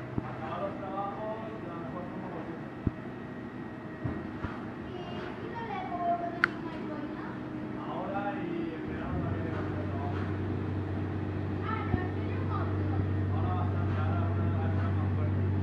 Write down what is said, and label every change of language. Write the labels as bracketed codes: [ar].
[es] Acabar los trabajos de la mejor forma posible. [ca] Quina és l'època que tenim més feina? [es] Ahora y en verano también hay bastante trabajo. [ca] Ara, teniu molta. [es] Ahora bastante, ahora una época más fuerte.